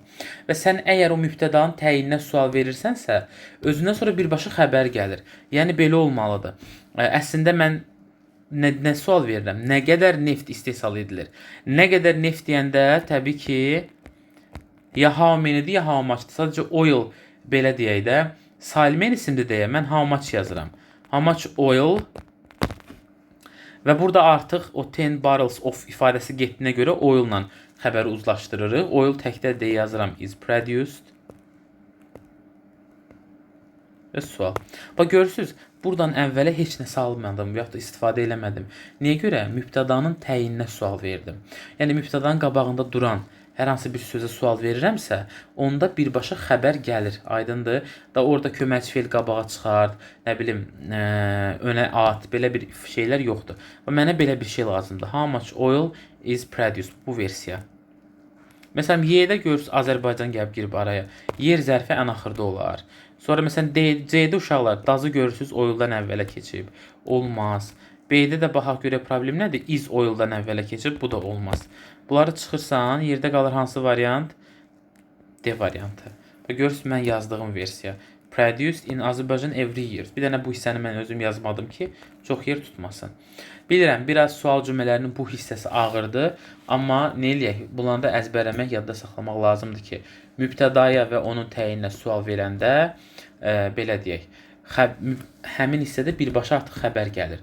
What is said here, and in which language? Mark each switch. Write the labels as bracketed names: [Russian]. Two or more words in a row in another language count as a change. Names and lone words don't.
[Azerbaijani] Və sən əgər o mübtədanın təyinə sual verirsənsə, özündən sonra birbaşa xəbər gəlir. Yəni belə olmalıdır. Əslində mən nə sual verirəm? Nə qədər neft istehsal edilir? Nə qədər neft deyəndə təbii ki, ya [English] how many- [Azerbaijani] dir, ya [English] how much- [Azerbaijani] dır. Sadəcə oil belə deyək də, Salmen isimli deyə mən [English] how much [Azerbaijani] yazıram. [English] How much oil [Azerbaijani] və burada artıq o 10 [English] barrels of [Azerbaijani] ifadəsi getdiyinə görə oil-la xəbəri uzlaşdırırıq. Oil təkdə deyə yazıram [English] is produced. [Azerbaijani] Və sual. Bax görürsüz, buradan əvvələ heç nə salmadım, yaxud da istifadə eləmədim. Niyə görə? Mübtədanın təyininə sual verdim. Yəni mübtədanın qabağında duran hər hansı bir sözə sual verirəmsə, onda birbaşa xəbər gəlir. Aydındır? Da orada köməkçi fe'l qabağa çıxart, nə bilim, önə at, belə bir şeylər yoxdur. Və mənə belə bir şey lazımdır. [English] How much oil is produced? [Azerbaijani] Bu versiya. Məsələn, Y-də görürsünüz Azərbaycan gəlib girib araya. Yer zərfi ən axırda olar. Sonra məsələn C-də uşaqlar dazı görürsünüz oil'dan əvvələ keçib. Olmaz. B-də də baxaq görə problem nədir? [English] Is oil'dan [Azerbaijani] əvvələ keçib. Bu da olmaz. Bunları çıxırsan, yerdə qalır hansı variant? D variantı. Və görürsünüz mən yazdığım versiya. [English] Produced in Azerbaijan every year. [Azerbaijani] Bir dənə bu hissəni mən özüm yazmadım ki, çox yer tutmasın. Bilirəm, biraz sual cümlələrinin bu hissəsi ağırdır. Amma nə eləyək? Bunları da əzbərləmək, yadda saxlamaq lazımdır ki, mübtədaya və onun təyininə sual verəndə, belə deyək, həmin hissədə birbaşa artıq xəbər gəlir.